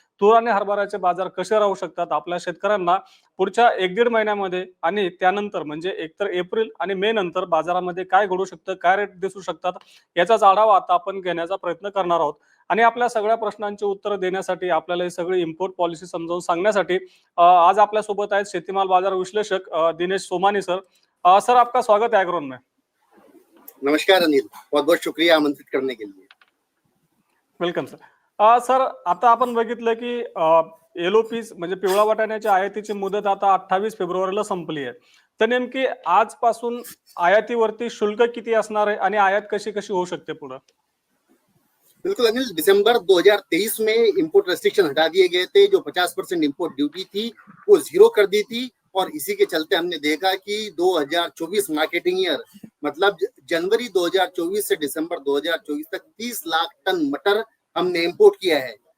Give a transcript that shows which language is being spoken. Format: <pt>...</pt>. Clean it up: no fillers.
<mr>तूर आणि हरभऱ्याचे बाजार कसे राहू शकतात आपल्या शेतकऱ्यांना पुढच्या 1-1.5 महिन्यामध्ये आणि त्यानंतर म्हणजे एकतर एप्रिल आणि मे नंतर बाजारामध्ये काय घडू शकतं, काय रेट दिसू शकतात, याचाच आढावा आता आपण घेण्याचा प्रयत्न करणार आहोत. आणि आपल्या सगळ्या प्रश्नांची उत्तरं देण्यासाठी आपल्याला ही सगळी इम्पोर्ट पॉलिसी समजावून सांगण्यासाठी आज आपल्यासोबत आहेत शेतीमाल बाजार विश्लेषक दिनेश सोमानी सर.</mr> <hi>सर, आपका स्वागत है ॲग्रोन में. नमस्कार अनिल, बहुत बहुत शुक्रिया आमंत्रित करने के लिए.</hi> <en>Welcome sir.</en> <mr>सर, आता आपण बघितलं की एलओपीस म्हणजे पिवळा वाटाण्याच्या आयातीची मुदत आता 28 फेब्रुवारीला संपली आहे. तर नेमकी आजपासून आयातीवरती शुल्क किती असणार आहे आणि आयात कशी कशी होऊ शकते पुढे?</mr> <hi>बिल्कुल अनिल, दिसंबर 2023 में इंपोर्ट रेस्ट्रिक्शन हटा दिए गए थे. जो 50% इंपोर्ट ड्यूटी थी वो जीरो कर दी थी और इसी के चलते हमने देखा कि 2024 मार्केटिंग ईयर मतलब जनवरी 2024 से दिसंबर 2024 तक 30 लाख टन मटर हमने इंपोर्ट किया है.</hi>